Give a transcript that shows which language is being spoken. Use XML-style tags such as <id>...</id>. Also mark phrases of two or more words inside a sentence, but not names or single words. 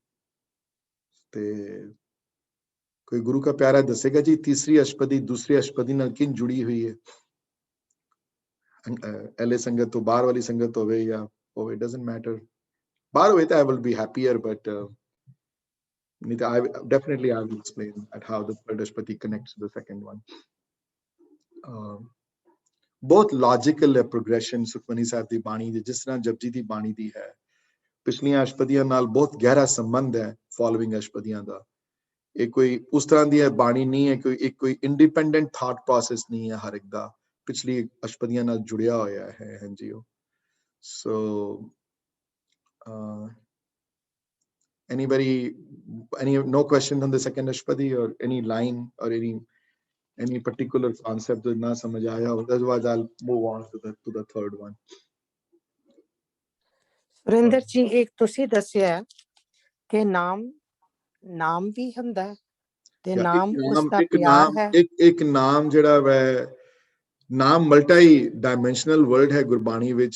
<pa>ਤੇ ਕੋਈ ਗੁਰੂ</pa> <hi>का प्यारा</hi> <pa>ਦੱਸੇਗਾ ਜੀ ਤੀਸਰੀ ਅਸ਼ਪਦੀ ਦੂਸਰੀ ਅਸ਼ਪਦੀ ਨਾਲ ਕਿੰਝ ਜੁੜੀ ਹੋਈ ਹੈ? ਐਲੇ ਸੰਗਤ ਤੋਂ ਬਾਹਰ ਵਾਲੀ ਸੰਗਤ ਹੋਵੇ ਜਾਂ ਹੋਵੇ,</pa> <en>doesn't matter.</en> <pa>ਬਾਹਰ ਹੋਵੇ ਤਾਂ</pa> <en>I will be happier, but</en> <pa>ਨਹੀਂ ਤਾਂ</pa> <en>I definitely I will explain at how the third ashpati connects to the second one.</en> <pa>ਬਹੁਤ ਲੌਜੀਕਲ ਹੈ ਪ੍ਰੋਗਰੈਸ਼ਨ ਸੁਖਮਨੀ ਸਾਹਿਬ ਦੀ ਬਾਣੀ ਦੀ, ਜਿਸ ਤਰ੍ਹਾਂ ਜਪਜੀ ਦੀ ਬਾਣੀ ਦੀ ਹੈ। ਪਿਛਲੀਆਂ ਅਸ਼ਪਦੀਆਂ ਨਾਲ ਬਹੁਤ ਗਹਿਰਾ ਸੰਬੰਧ ਹੈ ਫੋਲੋਇੰਗ ਅਸ਼ਪਦੀਆਂ ਦਾ। ਇਹ ਕੋਈ ਉਸ ਤਰ੍ਹਾਂ ਦੀ ਬਾਣੀ ਨਹੀਂ ਹੈ, ਕੋਈ</pa> <en>independent thought process</en> <pa>ਨਹੀਂ ਹੈ ਹਰ ਇੱਕ ਦਾ, ਪਿਛਲੀ ਅਸ਼ਪਦੀਆਂ ਨਾਲ ਜੁੜਿਆ ਹੋਇਆ ਹੈ।</pa> <en>ਹਾਂਜੀ, ਸੋ no question on the second ashpadi or any line or any particular concept that</en> <pa>ਨਾ ਸਮਝ ਆਇਆ ਹੋ,</pa> <en>otherwise I'll move on to the third one.</en> <pa>ਸੁਰਿੰਦਰ ਜੀ, ਇੱਕ ਤੁਸੀਂ ਦੱਸਿਆ ਕਿ ਨਾਮ ਵੀ ਹੁੰਦਾ ਹੈ ਤੇ ਨਾਮ ਉਸ ਦਾ ਪਿਆਰ ਹੈ। ਇੱਕ ਨਾਮ ਜਿਹੜਾ ਵੈ, ਨਾਮ</pa> <en>multi dimensional word</en> <pa>ਹੈ ਗੁਰਬਾਣੀ ਵਿੱਚ।</pa>